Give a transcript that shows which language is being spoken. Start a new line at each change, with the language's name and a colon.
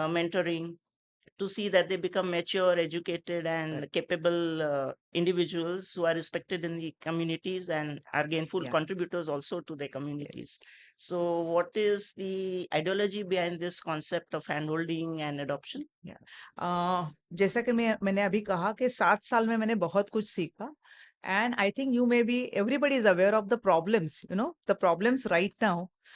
English: mentoring, to see that they become mature, educated, and Correct. capable individuals who are respected in the communities and are gainful Yeah. contributors also to their communities. Yes. So, what is the ideology behind this concept of handholding and adoption?
Hindi: जैसा कि मैंने अभी कहा कि 7 साल में मैंने बहुत कुछ सीखा.
English: And I think you may be, everybody is aware of the problems, you know, the problems right now.